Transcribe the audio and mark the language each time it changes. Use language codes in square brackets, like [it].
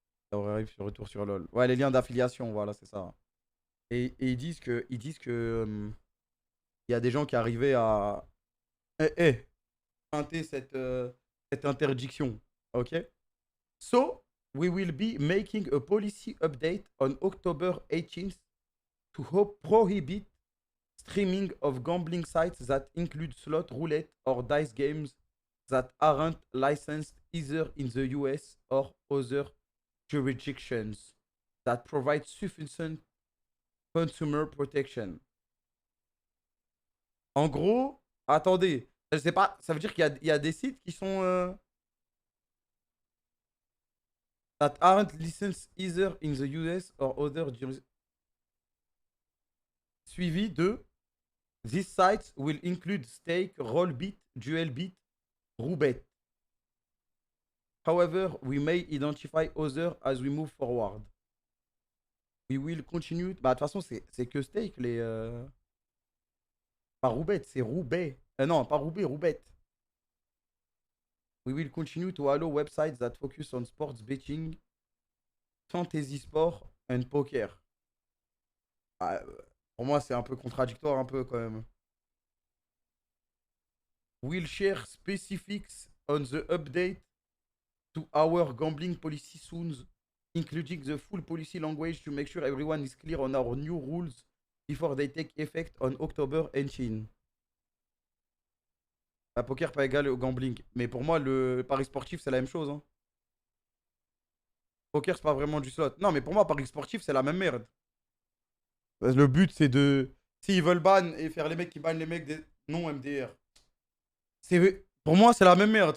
[fr] Ça arrive sur retour sur LoL. Ouais, les liens d'affiliation, voilà, c'est ça. Et ils disent que il y a des gens qui arrivaient à pointer cette interdiction. Ok? [en] So, we will be making a policy update on October 18th to prohibit streaming of gambling sites that include slot, roulette, or dice games that aren't licensed either in the US or other jurisdictions that provide sufficient consumer protection. [fr] En gros, attendez, je sais pas, ça veut dire qu'il y a des sites qui sont [en] that aren't licensed either in the US or other jurisdictions. [fr] Suivi de [en] these sites will include stake, rollbit, duelbit, roulette. However, we may identify others as we move forward. We will continue. [fr] Bah, de toute façon, c'est que stake, les. Pas roulette, c'est Roubaix. Non, pas Roubaix, Roubette. [en] We will continue to allow websites that focus on sports betting, fantasy sport and poker. [fr] Ah, pour moi, c'est un peu contradictoire, un peu quand même. [en] We'll share specifics on the update to our gambling policy soon, including the full policy language to make sure everyone is clear on our new rules before they take effect on October 18. [fr] La poker pas égal au gambling. Mais pour moi, le pari sportif, c'est la même chose. Hein. Poker, c'est pas vraiment du slot. Non, mais pour moi, pari sportif, c'est la même merde. Le but, c'est de. S'ils veulent ban et faire les mecs qui bannent les mecs des non-MDR. Pour moi, c'est la même merde.